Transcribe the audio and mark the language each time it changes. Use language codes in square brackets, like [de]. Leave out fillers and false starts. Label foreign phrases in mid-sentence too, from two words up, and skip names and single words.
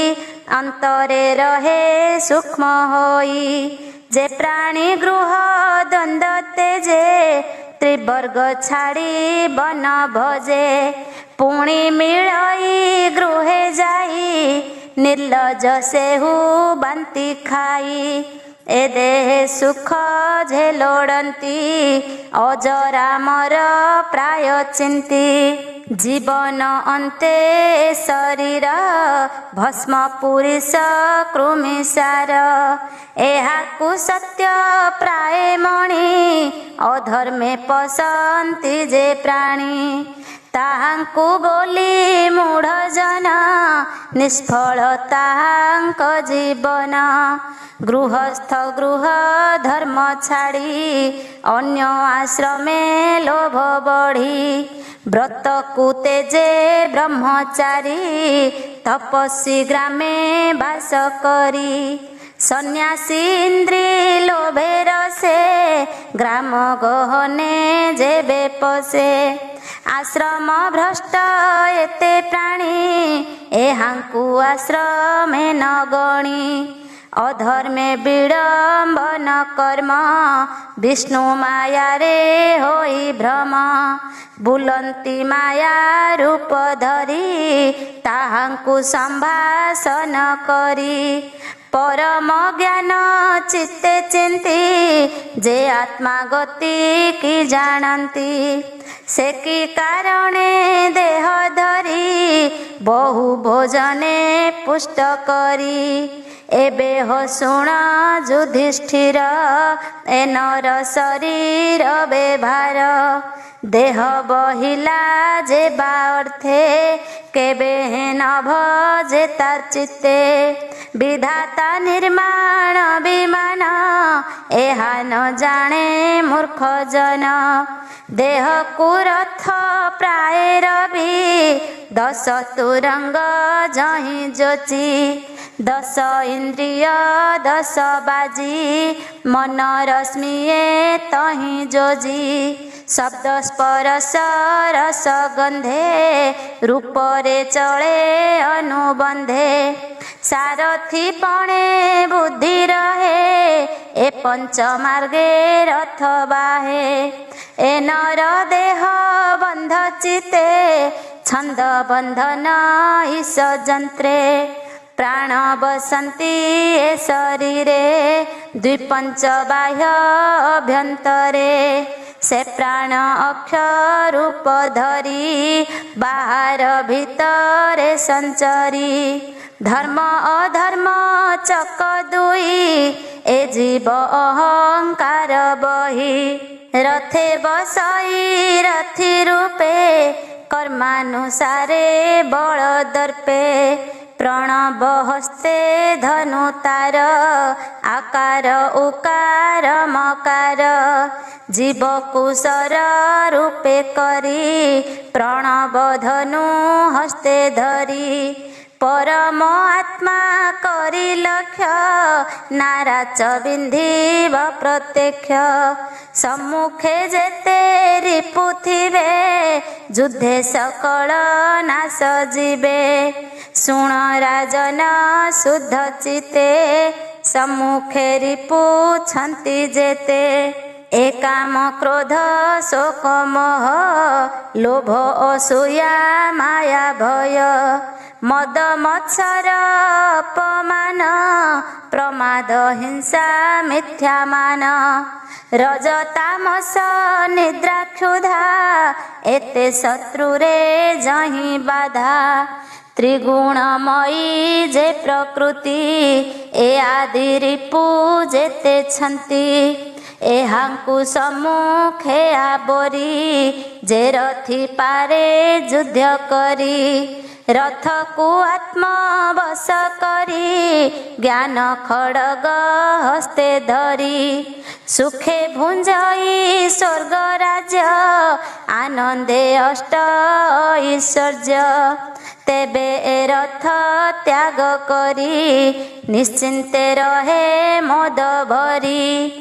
[or] ଅନ୍ତରେ ରହେ ସୂକ୍ଷ୍ମ ହୋଇ ଯେ ପ୍ରାଣୀ ଗୃହ ଦ୍ୱନ୍ଦ୍ୱ ତେଜେ ତ୍ରିବର୍ଗ ଛାଡ଼ି ବନ ଭଜେ ପୁଣି ମିଳଇ ଗୃହେ ଯାଇ ନିର୍ଲଜ ସେହୁ ବାନ୍ତି ଖାଇ ଏ ଦେହ ସୁଖ ଝେଲୋଡ଼ତି ଅଜରାମର ପ୍ରାୟ ଚିନ୍ତି ଜୀବନ ଅନ୍ତେ ଶରୀର ଭସ୍ମ ପୁରୁଷ କୃମିସାର ଏହାକୁ ସତ୍ୟ ପ୍ରାୟ ମଣି ଅଧର୍ମେ ପଶନ୍ତି ଯେ ପ୍ରାଣୀ ତାହାଙ୍କୁ ବୋଲି ମୂଢ଼ ଜନ ନିଷ୍ଫଳ ତାହାଙ୍କ ଜୀବନ ଗୃହସ୍ଥ ଗୃହ ଧର୍ମ ଛାଡ଼ି ଅନ୍ୟ ଆଶ୍ରମେ ଲୋଭ ବଢ଼ି ବ୍ରତ କୁତେଜେ ବ୍ରହ୍ମଚାରୀ ତପସ୍ୱୀ ଗ୍ରାମେ ବାସ କରି ସନ୍ନ୍ୟାସୀ ଇନ୍ଦ୍ରି ଲୋଭେ ରସେ ଗ୍ରାମ ଗହନେ ଯେବେ ପଶେ ଆଶ୍ରମ ଭ୍ରଷ୍ଟ ଏତେ ପ୍ରାଣୀ ଏହାଙ୍କୁ ଆଶ୍ରମେ ନ ଗଣି ଅଧର୍ମେ ବିଡ଼ମ୍ବନ କର୍ମ ବିଷ୍ଣୁ ମାୟା ରେ ହୋଇ ଭ୍ରମ ବୁଲନ୍ତି ମାୟା ରୂପ ଧରି ତାହାଙ୍କୁ ସମ୍ଭାଷଣ କରି ପରମ ଜ୍ଞାନ ଚିତ୍ତେ ଚିନ୍ତି ଯେ ଆତ୍ମା ଗତି କି ଜାଣନ୍ତି ସେ କି କାରଣେ ଦେହ ଧରି ବହୁ ଭୋଜନେ ପୁଷ୍ଟ କରି ଏବେ ହୋ ଶୁଣ ଯୁଧିଷ୍ଠିର ଏ ନର ଶରୀର ବ୍ୟବହାର ଦେହ ବହିଲା ଯେ ବାର୍ଥେ କେବେ ନ ଭଜେ ତାର ଚିତ୍ତେ ବିଧାତା ନିର୍ମାଣ ବିମାନ ଏହା ନ ଜାଣେ ମୂର୍ଖ ଜନ ଦେହ କୁରଥ ପ୍ରାୟ ରବି 10 ତୁରଙ୍ଗ ଯହିଁ ଯୋଚି 10 ଇନ୍ଦ୍ରିୟ 10 ବାଜି ମନ ରଶ୍ମିଏ ତହିଁ ଯୋଜି ଶବ୍ଦ ସ୍ପର୍ଶ ରସ ଗନ୍ଧେ ରୂପ ରେ ଚଳେ ଅନୁବନ୍ଧେ ସାରଥି ପଣେ ବୁଦ୍ଧି ରହେ ଏ ପଞ୍ଚ ମାର୍ଗେ ରଥ ବାହେ ଏ ନର ଦେହ ବନ୍ଧ ଚିତେ ଛନ୍ଦ ବନ୍ଧନ ଈଶ ଯନ୍ତ୍ରେ ପ୍ରାଣ ବସନ୍ତି ଏ ଶରୀରେ ଦ୍ୱିପଞ୍ଚ ବାହ୍ୟ ଅଭ୍ୟନ୍ତରେ ସେ ପ୍ରାଣ ଅକ୍ଷର ରୂପ ଧରି ବାହାର ଭିତରେ ସଞ୍ଚରି ଧର୍ମ ଅଧର୍ମ ଚକ ଦୁଇ ଏ ଜୀବ ଅହଙ୍କାର ବହି ରଥେ ବସଇ ରଥୀ ରୂପେ କର୍ମାନୁସାରେ ବଳ ଦର୍ପେ ପ୍ରଣବ ହସ୍ତେ ଧନୁ ତାର ଆକାର ଉକାର ମକାର ଜୀବ କୁଶର ରୂପେ କରି ପ୍ରଣବ ଧନୁ ହସ୍ତେ ଧରି ପରମ ଆତ୍ମା କରି ଲକ୍ଷ୍ୟ ନାରାଚ ବିନ୍ଧିବ ପ୍ରତ୍ୟକ୍ଷ ସମ୍ମୁଖେ ଯେତେ ରିପୁ ଥିବେ ଯୁଦ୍ଧେ ସକଳ ନାଶ ଜୀବେ ଶୁଣ ରାଜନ ଶୁଦ୍ଧ ଚିତେ ସମ୍ମୁଖେ ରିପୁ ଛନ୍ତି ଯେତେ ଏକାମ କ୍ରୋଧ ଶୋକ ମୋହ ଲୋଭ ଅସୂୟା ମାୟା ଭୟ ମଦ ମତ୍ସର ଅପମାନ ପ୍ରମାଦ ହିଂସା ମିଥ୍ୟା ମାନ ରଜ ତାମସ ନିଦ୍ରା କ୍ଷୁଧା ଏତେ ଶତ୍ରୁରେ ଯହିଁ ବାଧା ତ୍ରିଗୁଣମୟୀ ଯେ ପ୍ରକୃତି ଏ ଆଦି ରିପୁ ଯେତେ ଛନ୍ତି ଏହାଙ୍କୁ ସମ୍ମୁଖେ ଆବରି ଯେ ରଥୀ ପାରେ ଯୁଦ୍ଧ କରି ରଥ କୋ ଆତ୍ମ ବଶ କରି ଜ୍ଞାନ ଖଡ଼ଗ ହସ୍ତେ ଧରି ସୁଖେ ଭୁଞ୍ଜଇ ସ୍ୱର୍ଗ ରାଜ୍ୟ ଆନନ୍ଦେ ଅଷ୍ଟ ଐଶ୍ୱର୍ଯ୍ୟ ତେବେ ଏ ରଥ ତ୍ୟାଗ କରି ନିଶ୍ଚିନ୍ତେ ରହେ ମୋଦ ଭରି